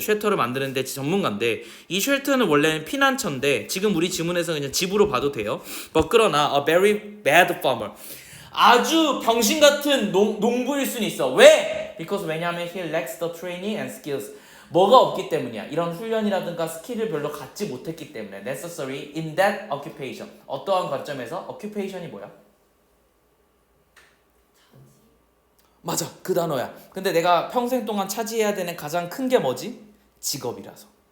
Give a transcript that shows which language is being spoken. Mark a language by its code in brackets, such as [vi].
[ko] 쉘터를 만드는 데 전문가인데 이 쉘터는 원래는 피난처인데 지금 우리 지문에서 그냥 집으로 봐도 돼요. 그러나 [en] a very bad farmer. [ko] 아주 병신 같은 농부일 수는 있어. 왜? [en] Because [ko] 왜냐하면 [en] he lacks the training and skills. [ko] 뭐가 없기 때문이야. 이런 훈련이라든가 스킬을 별로 갖지 못했기 때문에 [en] necessary in that occupation. [ko] 어떠한 관점에서 occupation이 뭐야? 맞아, 그 단어야. 근데 내가 평생 동안 차지해야 되는 가장 큰 게 뭐지? 직업이라서.